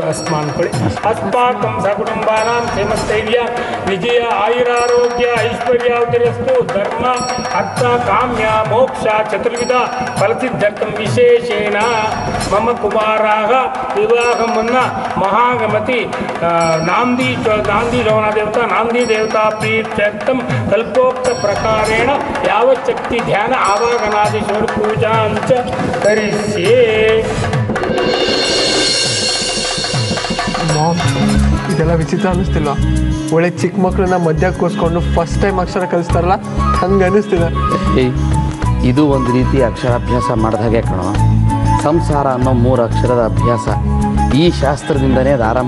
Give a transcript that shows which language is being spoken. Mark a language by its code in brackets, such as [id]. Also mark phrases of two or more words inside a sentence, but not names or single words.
[sa] अस्मान्कुळे अस्माकं सकुटुम्बानां क्षेमस्थैर्य विजय आयुरारोग्य ऐश्वर्यावतिरस्तु धर्म अर्थ काम्य मोक्ष चतुर्विध फलसिद्ध्यर्थं विशेषेण मम कुमाराः विवाहं मुन्न महागमति नांदी शोभना देवता नांदी देवता प्रीत्यर्थं कल्पोक्त प्रकारेण यावच्छक्ति ध्यान आवाहनादि पूजा अंच करिष्ये. [kn] ಮಾಮ್, ಇದೆಲ್ಲ ವಿಚಿತ್ರ ಅನ್ನಿಸ್ತಿಲ್ಲ? ಒಳ್ಳೆ ಚಿಕ್ಕ ಮಕ್ಕಳನ್ನ ಮಧ್ಯಕ್ಕೆ ಕೂರಿಸ್ಕೊಂಡು [en] first time [kn] ಅಕ್ಷರ ಕಲಿಸ್ತಾರಲ್ಲ, ಹಂಗೆ ಅನ್ನಿಸ್ತಿದೆ. ಇದು ಒಂದು ರೀತಿ ಅಕ್ಷರಾಭ್ಯಾಸ ಮಾಡಿದಾಗೆ ಕಣೋ. ಸಂಸಾರ ಅನ್ನೋ 3 ಅಕ್ಷರದ ಅಭ್ಯಾಸ ಈ ಶಾಸ್ತ್ರದಿಂದನೇ ಅದು ಆರಂಭ.